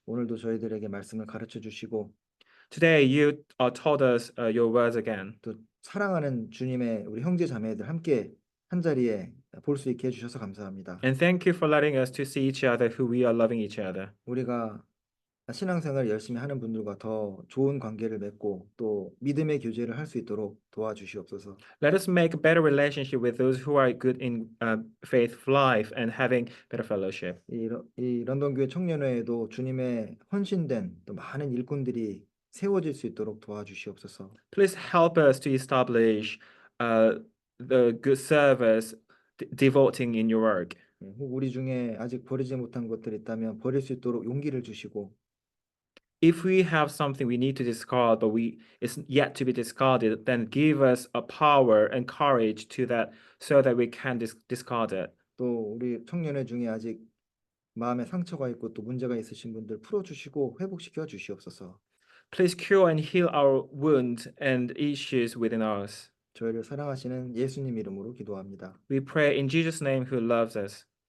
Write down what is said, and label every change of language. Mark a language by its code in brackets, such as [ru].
[ko] 오늘도 저희들에게 말씀을 가르쳐 주시고 [en] Today, you taught us your words again. [ko] 또 사랑하는 주님의 우리 형제 자매들 함께 한 자리에 볼 수 있게 해주셔서 감사합니다. [en] And thank you for letting us to see each other who we are loving each other. [ko] 우리가 신앙생활 열심히 하는 분들과 더 좋은 관계를 맺고 또 믿음의 교제를 할 수 있도록 도와주시옵소서. [en] Let us make a better relationship with those who are good in faith life and having better fellowship. [ko] 이 런던 교회 청년회에도 주님의 헌신된 또 많은 일꾼들이 세워질 수 있도록 도와주시옵소서. [en] Please help us to establish the good service devoting in your work. [ko] 혹 우리 중에 아직 버리지 못한 것들이 있다면 버릴 수 있도록 용기를 주시고 [en] If we have something we need to discard, but it's yet to be discarded, then give us a power and courage to that, so that we can discard it. [ko] 또 우리 청년회 중에 아직 마음에 상처가 있고 또 문제가 있으신 분들 풀어주시고 회복시켜 주시옵소서. [en] Please cure and heal our wounds and issues within us. [ko] 저희를 사랑하시는 예수님 이름으로 기도합니다. [en] We pray in Jesus' name who loves us.